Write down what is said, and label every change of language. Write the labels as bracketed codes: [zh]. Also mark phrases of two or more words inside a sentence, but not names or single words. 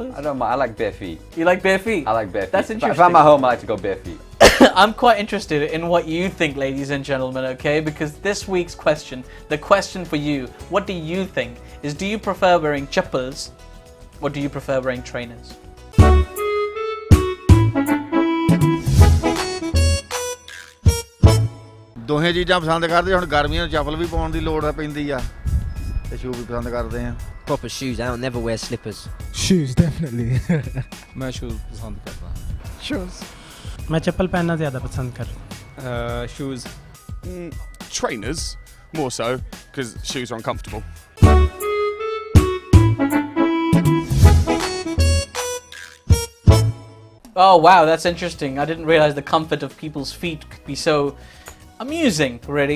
[en] I don't mind. I like bare feet. You like bare feet? I like bare feet. That's interesting. If I'm at home, I like to go bare feet. I'm quite interested in what you think, ladies and gentlemen, okay? Because this week's question, the question for you, what do you think? Is do you prefer wearing chappals or do you prefer wearing trainers? [pa] ਦੋਹੇ ਚੀਜ਼ਾਂ ਪਸੰਦ ਕਰਦੇ ਹੁਣ ਗਰਮੀਆਂ ਨੂੰ ਚੱਪਲ ਵੀ ਪਾਉਣ ਦੀ ਲੋੜ ਪੈਂਦੀ ਆ ਤੇ ਸ਼ੂ ਵੀ ਪਸੰਦ ਕਰਦੇ ਆ [en] Proper shoes. I don't never wear slippers. Shoes definitely. [hi] मैं शूज़ पसंद करता हूँ. [en] Shoes. [hi] मैं चप्पल पहनना ज़्यादा पसंद करता हूँ. [en] Shoes. Trainers, more so, because shoes are uncomfortable. Oh wow, that's interesting. I didn't realize the comfort of people's feet could be so amusing, really.